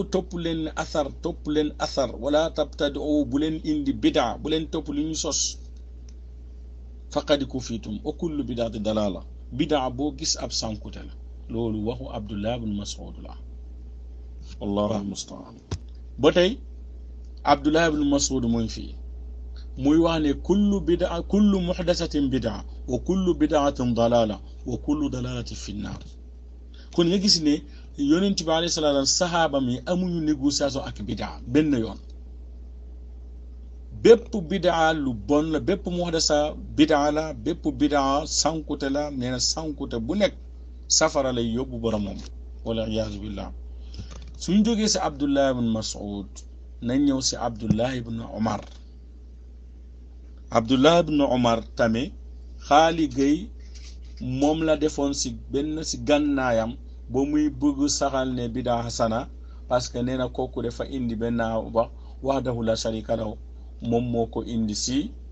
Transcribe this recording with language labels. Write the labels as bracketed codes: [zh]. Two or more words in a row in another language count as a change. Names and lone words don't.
[wo] topp leen athar [ar] ولا تبتدعوا [wo] bu leen indi bid'a bu leen topp li ñu sos [ar] فقد كفيتم و كل بدعة ضلالة [wo] bid'a boo gis ab sankute la loolu waxu Abdullah ibn Mas'ud la [ar] والله المستعان [wo] ba tey Abdullah ibn Mas'ud mooy fii muy wax ne [ar] كل محدثة بدعة وكل بدعة ضلالة وكل ضلالة في النار [wo] kon nga gis ne yonent bi [ar] عليه الصلاة [wo] sahaaba mi amuñu négociation ak bid'a benn yoon bépp bid'a lu bon la bépp muhdasa bid'a la bépp bid'a sankute la nee na sankute bu nekk safara lay yóbbu boromam [ar] والعياذ بالله [wo] suñ jógee si Abdullah ibn Mas'ud nañ ñëw si Abdullah ibn Omar Abdullah ibn Omar tamit xaali gay moom la defoon si benn si gànnaayam ba muy bëgg saxal ne [ar] بدعة حسنة [fr] parce que [wo] nee na kooku dafa indi benn wax [ar] وحده لا شريك له [wo] moom moo ko indi si